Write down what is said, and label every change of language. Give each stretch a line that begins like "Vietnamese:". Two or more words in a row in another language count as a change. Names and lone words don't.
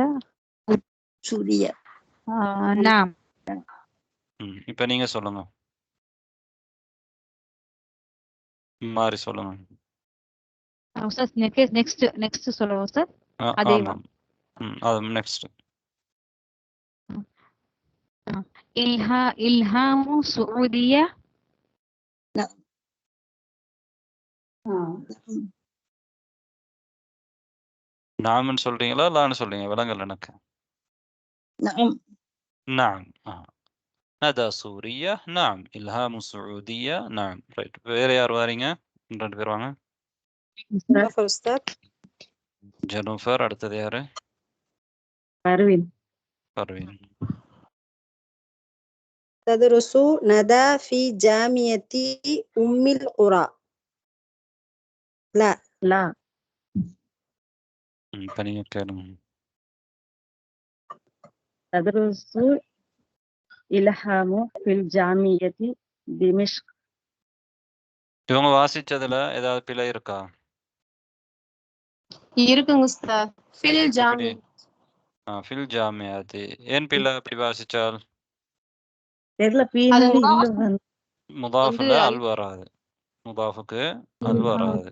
Tamil: சூரியா நாம் இப்போ நீங்க சொல்லுங்க மாறி சொல்லுங்க உஸ்தாத் நெக்ஸ்ட் சொல்லுங்க உஸ்தாத் ஆமாம் நெக்ஸ்ட்
Arabic: إلهام سعودية. نعم.
Tamil: நாம்னு சொல்றீங்களா லான்னு சொல்றீங்க விளங்கல எனக்கு.
Arabic: نعم. نعم. ندى سورية. نعم. إلهام سعودية. نعم.
Tamil: ரைட். வேற யார் வாரீங்க? 2 பேர் வாங்க. உஸ்தாத். ஜெனோஃபர். அடுத்தது யாரு? பர்வீன். பர்வீன்.
Arabic: تدرس ندى في جامعة أم القرى. لا. لا.
Tamil: இப்ப நீங்க கேளுங்க.
Arabic: تدرس إلهام في الجامعة دمشق.
Tamil: இவங்க வாசிச்சதுல ஏதாவது பிழை இருக்கா? இருக்குங்க உஸ்தாத்.
Arabic: في الجامع. في الجامعة.
Tamil: ஏன் பிழை அப்படி வாசிச்சால்? தெரியல, பீனு இல்ல. முதாஃப்ல அல் வராது. முதாஃபுக்கு அல் வராது.